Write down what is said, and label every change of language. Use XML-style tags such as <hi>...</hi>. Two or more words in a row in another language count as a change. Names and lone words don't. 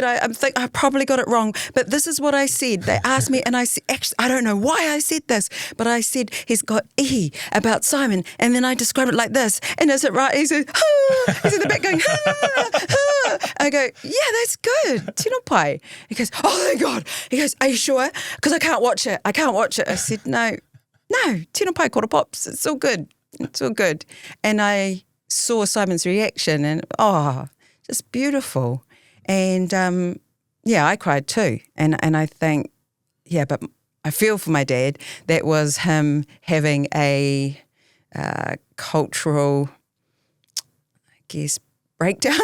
<en>I think I probably got it wrong. But this is what I said. They asked me and I said, actually, I don't know why I said this, but I said he's got ihi about Simon. And then I described it like this. And is it right? He says, he's in the back going, I go, yeah, that's good.</en> <mi>Tino pai.</mi> <en>He goes, oh thank God. He goes, are you sure? Because I can't watch it. I said, no,</en> <mi>tino pai kora</mi> <en>pops. It's all good. And I saw Simon's reaction and, just beautiful. And, I cried too. And I think, but I feel for my dad. That was him having a cultural, I guess, breakdown.</en>